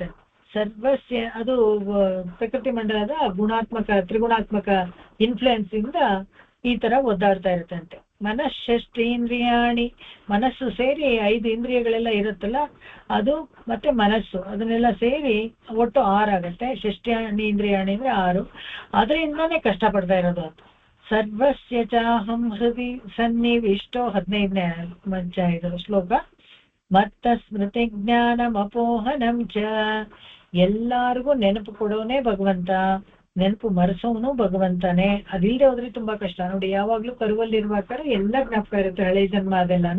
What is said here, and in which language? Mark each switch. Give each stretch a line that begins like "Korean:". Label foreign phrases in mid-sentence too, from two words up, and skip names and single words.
Kannada: ಸರ್ವಸ್ಯ ಅದು ಪ್ರಕೃತಿ ಮಂಡಲದ ತ್ರಿಗುಣಾತ್ಮಕ ಇನ್ಫ್ಲುಯೆನ್ಸ್ ಇಂದ ಈ ತರ ಒದ್ದಾಡ್ತಾ ಇರುತ್ತಂತೆ. ಮನಃಷ್ಠೇಂದ್ರಿಯಾಣಿ, ಮನಸ್ಸು ಸೇರಿ 5 ಇಂದ್ರಿಯಗಳೆಲ್ಲ ಇರುತ್ತಲ್ಲ ಅದು, ಮತ್ತೆ ಮನಸ್ಸು, ಅದನ್ನೆಲ್ಲ ಸೇರಿ ಒಟ್ಟು 6 ಆಗತ್ತೆ. ಷಷ್ಠ್ಯಾಣೀಂದ್ರಿಯಾಣಿ ಅಂದ್ರೆ 6. ಅದರಿಂದಾನೇ ಕಷ್ಟಪಡ್ತಾ ಇರೋದು ಅಂತ.
Sanskrit: ಸರ್ವಸ್ಯ ಚಾಹಂ ಹೃದಿ ಸನ್ನಿವಿಷ್ಟೋ
Kannada: 15ನೇ ಶ್ಲೋಕ. ಮತ್ತ
Sanskrit: ಸ್ಮೃತಿ ಜ್ಞಾನಮಪೋಹನಂ ಚ
Kannada: ಎಲ್ಲಾರ್ಗೂ ನೆನಪು ಕೊಡೋನೇ ಭಗವಂತ, ನೆನಪು ಮರೆಸೋನು ಭಗವಂತನೇ. ಅದಿಲ್ಲದೆ ಹೋದ್ರೆ ತುಂಬಾ ಕಷ್ಟ. ನೋಡಿ, ಯಾವಾಗ್ಲೂ ಕರುವಲ್ಲಿರುವಾಗ ಎಲ್ಲ ಜ್ಞಾಪಕ ಇರುತ್ತೆ, ಹಳೆ ಜನ್ಮ ಅದೆಲ್ಲಾನು.